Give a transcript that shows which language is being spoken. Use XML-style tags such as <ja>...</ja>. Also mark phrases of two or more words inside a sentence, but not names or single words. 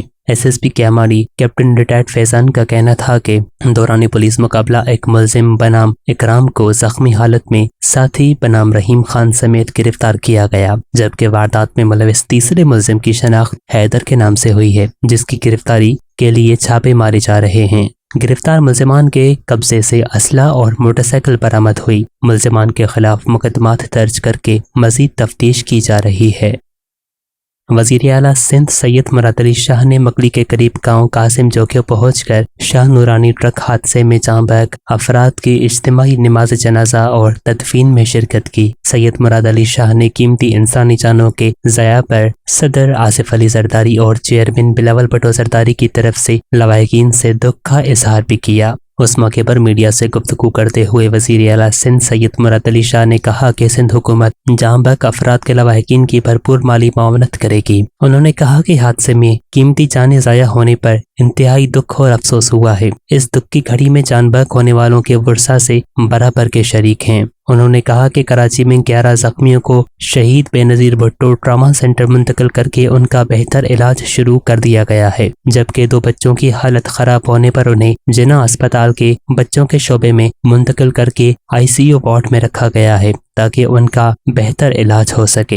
<ur>ایس ایس پی کیاماڑی کیپٹن ریٹائرڈ فیضان کا کہنا تھا کہ دوران پولیس مقابلہ ایک ملزم بنام اکرام کو زخمی حالت میں ساتھی بنام رحیم خان سمیت گرفتار کیا گیا، جبکہ واردات میں ملوث تیسرے ملزم کی شناخت حیدر کے نام سے ہوئی ہے، جس کی گرفتاری کے لیے چھاپے مارے جا رہے ہیں۔ گرفتار ملزمان کے قبضے سے اسلحہ اور موٹر سائیکل برآمد ہوئی۔ ملزمان کے خلاف مقدمات درج کر کے مزید تفتیش کی جا رہی ہے۔ وزیر اعلیٰ سندھ سید مراد علی شاہ نے مکلی کے قریب گاؤں قاسم جوکھیو پہنچ کر شاہ نورانی ٹرک حادثے میں جاں بحق افراد کی اجتماعی نماز جنازہ اور تدفین میں شرکت کی. سید مراد علی شاہ نے قیمتی انسانی جانوں کے ضیاع پر صدر آصف علی زرداری اور چیئرمین بلاول بھٹو زرداری کی طرف سے لواحقین سے دکھ کا اظہار بھی کیا. اس موقع پر میڈیا سے گفتگو کرتے ہوئے وزیر اعلیٰ سندھ سید مراد علی شاہ نے کہا کہ سندھ حکومت جاں بحق افراد کے لواحقین کی بھرپور مالی معاونت کرے گی. انہوں نے کہا کہ حادثے میں قیمتی جانیں ضائع ہونے پر انتہائی دکھ اور افسوس ہوا ہے. اس دکھ کی گھڑی میں جاں بحق ہونے والوں کے ورثا سے برابر کے شریک ہیں. انہوں نے کہا کہ کراچی میں 11 زخمیوں کو شہید بینظیر بھٹو ٹراما سینٹر منتقل کرکے ان کا بہتر علاج شروع کر دیا گیا ہے، جبکہ 2 بچوں کی حالت خراب ہونے پر انہیں جناح اسپتال کے بچوں کے شعبے میں منتقل کرکے</ur> <en>ICU ward</en> <ur>में رکھا گیا ہے تاکہ ان کا بہتر علاج ہو سکے.</ur>